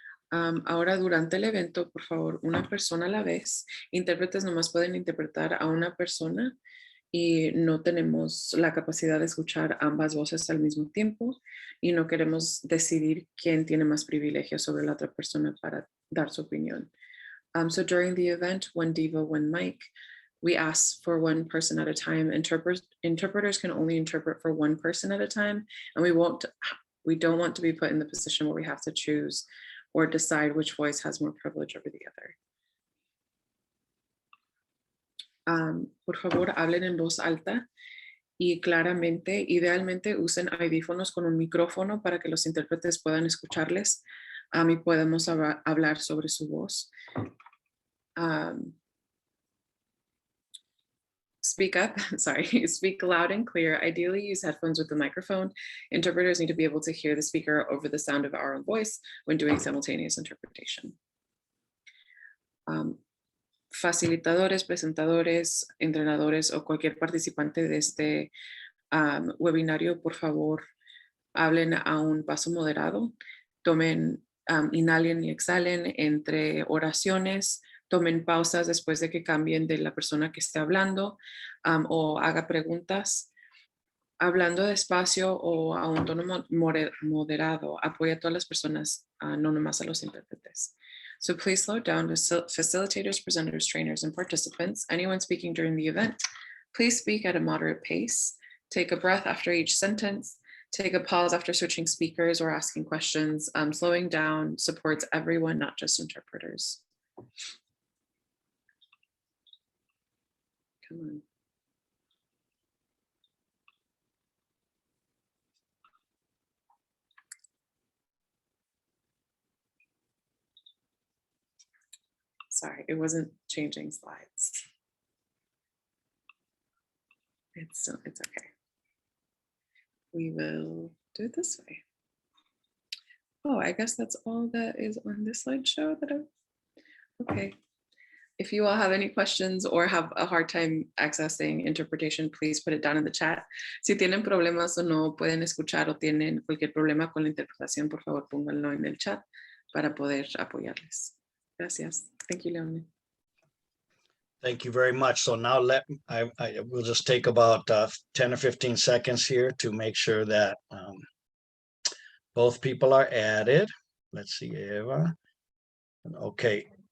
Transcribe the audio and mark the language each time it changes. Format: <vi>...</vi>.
<es>Ahora durante el evento, por favor, una persona a la vez. Intérpretes nomás pueden interpretar a una persona y no tenemos la capacidad de escuchar ambas voces al mismo tiempo y no queremos decidir quién tiene más privilegios sobre la otra persona para dar su opinión.</es> <en>So during the event, one diva, one mic, we ask for one person at a time. Interpreters can only interpret for one person at a time, and we don't want to be put in the position where we have to choose or decide which voice has more privilege over the other.</en> <es>Por favor, hablen en voz alta y claramente. Idealmente usen audífonos con un micrófono para que los intérpretes puedan escucharles y podemos hablar sobre su voz.</es> <en>Speak up, sorry, speak loud and clear. Ideally use headphones with the microphone. Interpreters need to be able to hear the speaker over the sound of our own voice when doing simultaneous interpretation.</en> <es>Facilitadores, presentadores, entrenadores o cualquier participante de este webinario, por favor, hablen a un paso moderado. Tomen, inhalen y exhalen entre oraciones. Tomen pausas después de que cambien de la persona que esté hablando o haga preguntas. Hablando despacio o a un tono moderado, apoya a todas las personas, no nomás a los intérpretes.</es> <en>So please slow down to facilitators, presenters, trainers, and participants. Anyone speaking during the event, please speak at a moderate pace. Take a breath after each sentence. Take a pause after switching speakers or asking questions. Slowing down supports everyone, not just interpreters. Come on. Sorry, it wasn't changing slides. It's okay. We will do it this way. Oh, I guess that's all that is on this slideshow. Okay. If you all have any questions or have a hard time accessing interpretation, please put it down in the chat.</en> <es>Si tienen problemas o no pueden escuchar o tienen cualquier problema con la interpretación, por favor pónganlo en el chat para poder apoyarles. Gracias.</es> <en>Thank you, Leone. Thank you very much. So now I will just take about 10 or 15 seconds here to make sure that both people are added. Let's see, Eva. Okay.</en>